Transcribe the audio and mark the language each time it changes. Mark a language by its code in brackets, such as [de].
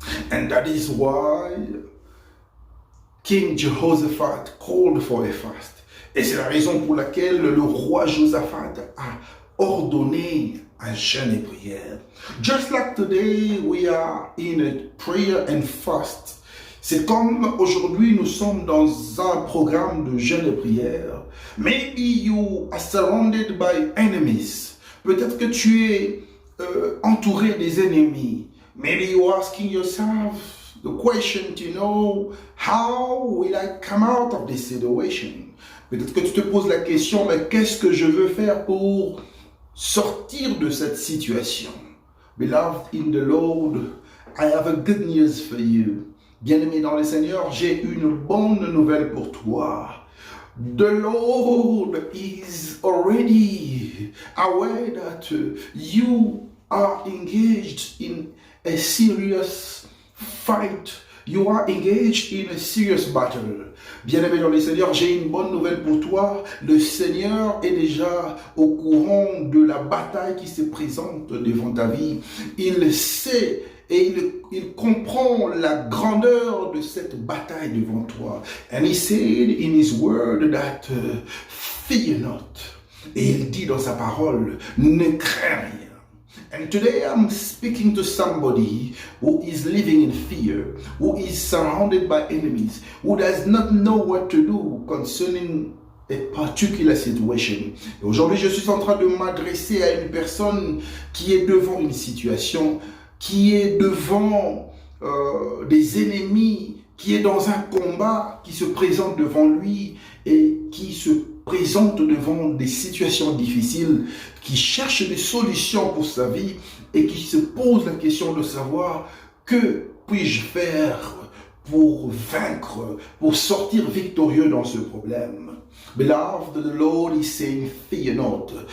[en] And that is why King Jehoshaphat called for a fast. [fr] Et c'est la raison pour laquelle le roi Josaphat a ordonné un jeûne et prière. [en] Just like today we are in a prayer and fast. [fr] C'est comme aujourd'hui nous sommes dans un programme de jeûne et prière. [en] Maybe you are surrounded by enemies. [fr] Peut-être que tu es entouré des ennemis. [en] Maybe you are asking yourself the question to know, how will I come out of this situation? [fr] Peut-être que tu te poses la question, mais qu'est-ce que je veux faire pour sortir de cette situation? [en] Beloved in the Lord, I have a good news for you. [fr] Bien-aimé dans le Seigneur, j'ai une bonne nouvelle pour toi. [en] The Lord is already aware that you are engaged in a serious fight. You are engaged in a serious battle. [fr] Bien-aimé dans le Seigneur, j'ai une bonne nouvelle pour toi. Le Seigneur est déjà au courant de la bataille qui se présente devant ta vie. Il sait et il comprend la grandeur de cette bataille devant toi. [en] And he said in his word that fear not. [fr] Et il dit dans sa parole, ne crains rien. [en] And today I'm speaking to somebody who is living in fear, who is surrounded by enemies, who does not know what to do concerning a particular situation. [fr] Et aujourd'hui, je suis en train de m'adresser à une personne qui est devant une situation, qui est devant des ennemis, qui est dans un combat qui se présente devant lui et qui se présente devant des situations difficiles, qui cherche des solutions pour sa vie et qui se pose la question de savoir que puis-je faire pour vaincre, pour sortir victorieux dans ce problème. [en] Beloved, the Lord is saying, fear not.